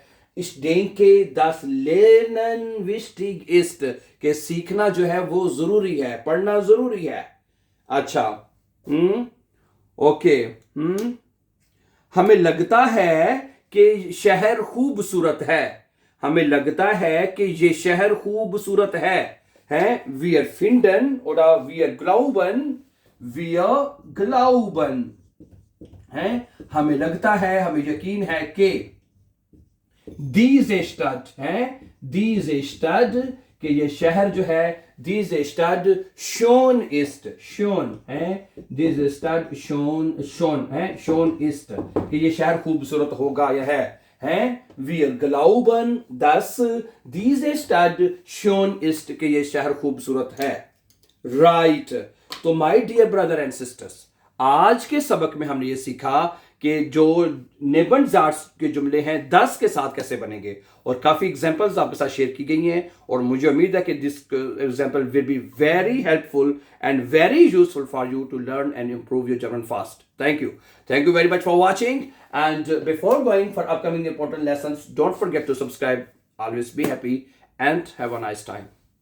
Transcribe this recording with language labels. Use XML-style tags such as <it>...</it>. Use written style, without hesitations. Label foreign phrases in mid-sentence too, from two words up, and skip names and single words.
<de>Ich denke dass Lernen wichtig ist,</de> <hi>के सीखना जो है वो जरूरी है, पढ़ना जरूरी है। अच्छा, ओके, हमें लगता है कि शहर खूबसूरत है, हमें लगता है कि ये शहर खूबसूरत है</hi> <de>wir finden oder wir</de> <hi>glauben है, हमें लगता है, हमें यकीन है कि</hi> <de>diese Stadt</de> <hi>है,</hi> <de>diese Stadt</de> <hi>कि ये शहर जो है,</hi> <de>diese Stadt schön ist, schön है, diese Stadt schön है, schön ist</de> <hi>कि ये शहर खूबसूरत होगा, यह है</hi> <de>wir glauben dass diese Stadt schön ist</de> <hi>कि ये शहर खूबसूरत है। राइट तो</hi> <en>my dear brother and sisters,</en> <hi>आज के सबक में हमने ये सीखा कि जो निबंधजार्स के जुमले हैं 10 के साथ कैसे बनेंगे, और काफी एग्जांपल्स आपके साथ शेयर की गई हैं, और मुझे उम्मीद है कि</hi> <en>this example will be very helpful and very useful for you to learn and improve your German fast. Thank you very much for watching, and before going for upcoming important lessons, don't forget to subscribe. Always be happy and have a nice time.</en>